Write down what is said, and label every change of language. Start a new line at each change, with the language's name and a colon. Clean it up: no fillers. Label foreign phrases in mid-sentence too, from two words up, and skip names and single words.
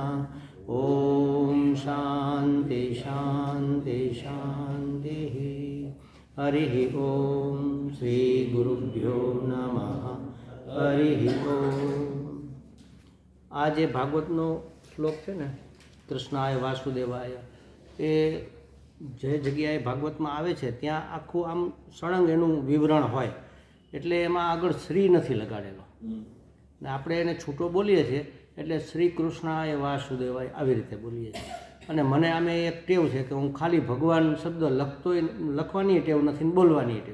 Sanskrit: ओम शांति शांति शांति। हरि ओम श्री गुरुभ्यो नमः। हरि ओम।
Gujarati: આજ ભાગવતનો શ્લોક છે ને
Sanskrit: कृष्णाय वासुदेवाय
Gujarati: ए જે જગ્યાએ ભાગવતમાં આવે છે ત્યાં આખું આમ સળંગ એનું વિવરણ હોય એટલે એમાં આગળ શ્રી નથી લગાડેલો ને આપણે એને છૂટો બોલીએ છીએ એટલે
Sanskrit: શ્રી કૃષ્ણાય વાસુદેવાય
Gujarati: આવી રીતે બોલીએ છીએ. અને મને આમે એક ટેવ છે કે હું ખાલી ભગવાન શબ્દ લખવાની ટેવ નથી ને બોલવાની ટેવ.